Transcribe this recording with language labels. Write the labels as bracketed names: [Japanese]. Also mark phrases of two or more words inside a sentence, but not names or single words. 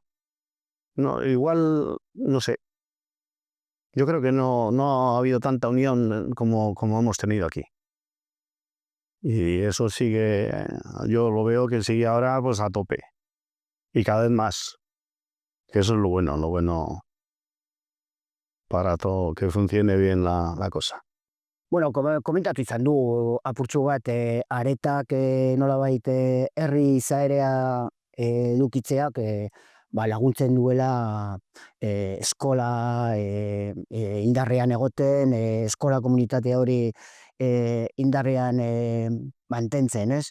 [Spanish] No, igual, no sé, yo creo que no ha habido tanta unión como hemos tenido aquí. Y eso sigue, yo lo veo que sigue ahora pues a tope, y cada vez más, que eso es lo bueno para todo, que funcione bien la cosa. [Basque] Bueno, komentatu izan du apurtxo bat aretak nolabait herri izaera edukitzeak laguntzen duela eskola indarrean egoten, eskola komunitate hori indarrean mantentzen, ez?